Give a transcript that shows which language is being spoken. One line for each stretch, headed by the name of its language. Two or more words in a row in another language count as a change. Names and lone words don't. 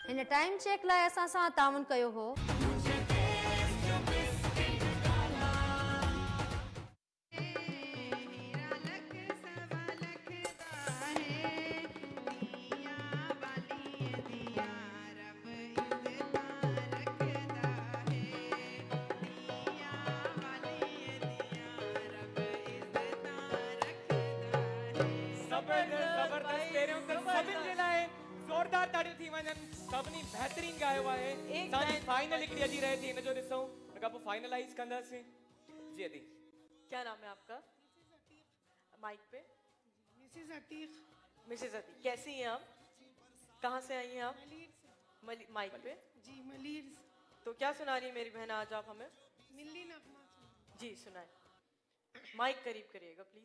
Sindhi: टाइम चेक लाइ असां सां ताउन कयो हो।
Punjabi: ਹੀਰਾ ਲੱਖ ਸਵਾ ਲੱਖ ਦਾ ਹੈ ਦਿਆ ਵਾਲੀ ਦਿਆ ਰੱਬ ਇੱਜ਼ਤਾਂ ਰੱਖਦਾ ਹੈ ਦਿਆ ਵਾਲੀ ਦਿਆ ਰੱਬ ਇੱਜ਼ਤਾਂ ਰੱਖਦਾ ਹੈ।
Sindhi: जबरदस्त जबरदस्त तेरे उतर सभिनि जे लाइ ज़ोरदार ताड़ियूं थी वञनि। सभिनी बहितरीन गायो आहे। एक असांजी लाइन- फाइनल हिकिड़ी अॼु रहे थी, हिन जो ॾिसूं हुन खां पोइ फाइनलाइज़ कंदासीं। जी अदी
Urdu: کیا نام ہے آپکا؟ مائیک پے. مسز عتیق مسز عتی، کیسی ہیں آپ؟ کہاں سے آئی ہیں آپ? ملیر سے. مائیک پے. جی ملیر سے. تو کیا سنا رہی ہے میری بہن آج آپ ہمیں? ملی نغمہ سنا. جی سنائے۔ مائیک قریب کریےگا پلیز.